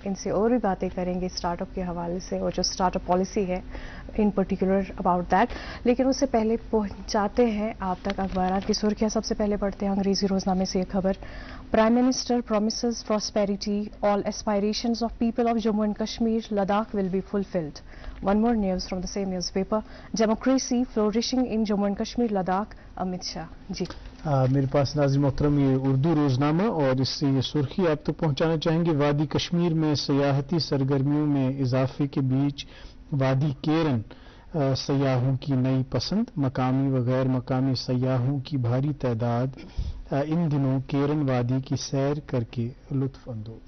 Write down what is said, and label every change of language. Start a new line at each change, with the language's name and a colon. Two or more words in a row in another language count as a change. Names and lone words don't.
Urdu: ان سے اور بھی باتیں کریں گے اسٹارٹ اپ کے حوالے سے اور جو
English: start-up policy
Urdu: ہے
English: in particular about that.
Urdu: لیکن اس سے پہلے پہنچاتے ہیں آپ تک اخبارات کی سرخیاں. سب سے پہلے پڑھتے ہیں انگریزی روزنامے سے یہ خبر.
English: Prime Minister promises prosperity, all aspirations of people of Jammu and Kashmir, Ladakh will be fulfilled. One more news from the same newspaper. Democracy flourishing in Jammu and Kashmir, Ladakh, Amit Shah.
Urdu: جی میرے پاس ناظرین محترم یہ اردو روزنامہ اور اس سے یہ سرخی آپ تک پہنچانا چاہیں گے. وادی کشمیر میں سیاحتی سرگرمیوں میں اضافے کے بیچ وادی کیرن سیاحوں کی نئی پسند. مقامی و غیر مقامی سیاحوں کی بھاری تعداد ان دنوں کیرن وادی کی سیر کر کے لطف اندوز.